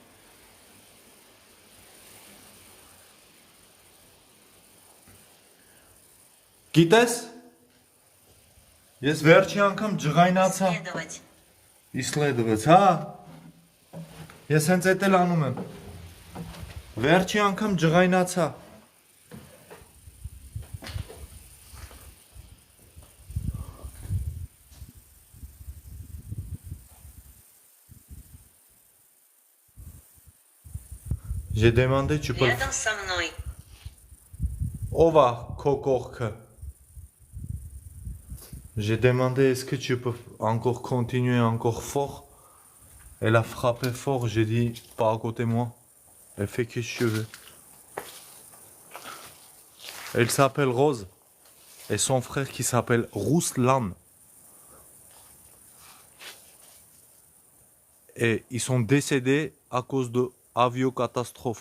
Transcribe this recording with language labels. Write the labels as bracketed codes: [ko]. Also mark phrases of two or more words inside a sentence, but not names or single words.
[hy] Գիտես, ես վերջի անգամ ջղայնացա։ Իսլեդվեց, հա։ Ես հենց էդ էլ անում եմ։ Վերջի անգամ ջղայնացա։ [fr] J'ai demandé, tu peux... [ru] Рядом со мной. [hy] Ով է քո կողքը։ [fr] J'ai demandé, est-ce que tu peux encore continuer encore fort? Elle a frappé fort, j'ai dit, pas à côté de moi. Elle fait que je veux. Elle s'appelle Rose. Et son frère qui s'appelle Ruslan. Et ils sont décédés à cause de aviocatastrophe.